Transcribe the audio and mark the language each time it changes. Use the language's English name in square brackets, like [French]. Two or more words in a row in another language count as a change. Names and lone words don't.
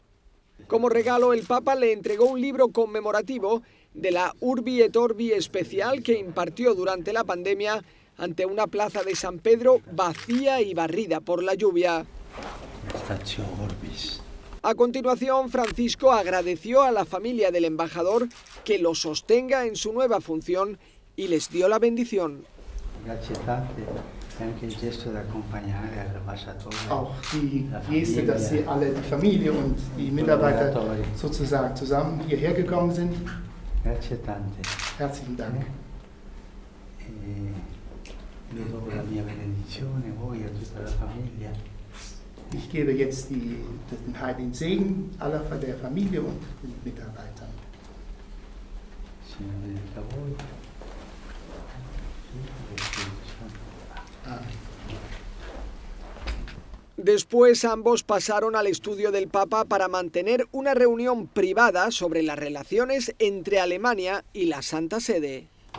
[Spanish] Como regalo, el Papa le entregó un libro conmemorativo de la Urbi et Orbi especial que impartió durante la pandemia ante una plaza de San Pedro vacía y barrida por la lluvia. A continuación, Francisco agradeció a la familia del embajador que lo sostenga en su nueva función y les dio la bendición. [Italian] Grazie tante, anche il gesto di accompagnare all'ambasciatore. [German] Auch die Geste, dass Sie alle, die Familie und die Mitarbeiter sozusagen zusammen hierher gekommen sind. [Italian] Grazie tante. [German] Herzlichen Dank. [Italian] Io do la mia benedizione, voi a tutta la famiglia. [German] Ich gebe jetzt den heiligen Segen aller der Familie und den Mitarbeitern. [Italian] Signore benedica voi. [Spanish] Después ambos pasaron al estudio del Papa para mantener una reunión privada sobre las relaciones entre Alemania y la Santa Sede.